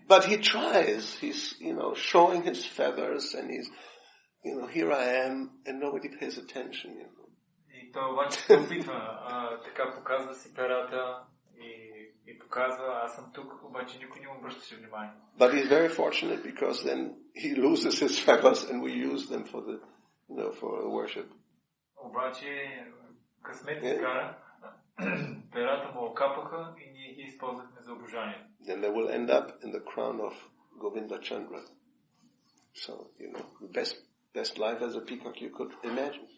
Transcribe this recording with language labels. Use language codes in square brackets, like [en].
[en] But he tries, he's, showing his feathers and he's, here I am and nobody pays attention, [bg] И той обаче се опитва, така показва си перата и показва, аз съм тук, обаче никой не му обръщаше внимание. [en] But he's very fortunate because then he loses his feathers and we use them for the, for the worship. [bg] Обаче късмет ни кара, перата му окапаха и ние ги използвахме за обожание. [en] Then they will end up in the crown of Govinda Chandra. So, the best life as a peacock you could imagine.